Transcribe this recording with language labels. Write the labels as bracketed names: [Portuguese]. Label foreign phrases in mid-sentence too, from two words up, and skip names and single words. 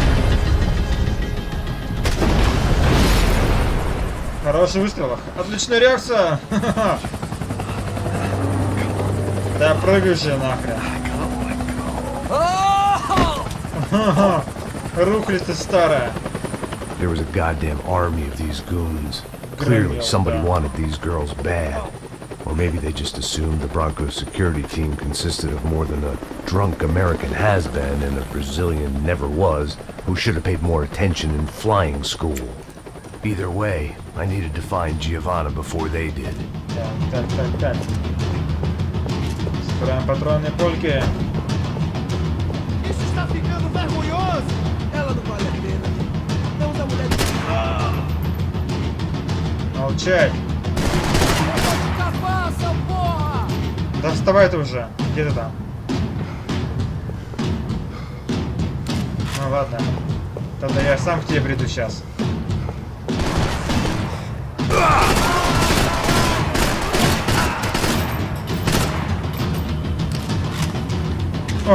[Russian] Хороший выстрел. Отличная реакция. Да прыгай же нахрен. Рухлядь старая. [English] There was a goddamn army of these goons. Clearly somebody wanted these girls bad. Or maybe they just assumed the Bronco's security team consisted of more than a drunk American has-been and a Brazilian never-was who should have paid more attention in flying school. Either way, I needed to find Giovanna before they did. [Russian] Так. Собираем патронные польки. [Portuguese] Isso está ficando vergonhoso! Ela não vale a pena. Não da mulher de... [Russian] Молчать. [Portuguese] Passa, porra! [Russian] Да вставай ты уже. Где ты там? Ну ладно. Тогда я сам к тебе приду сейчас. О!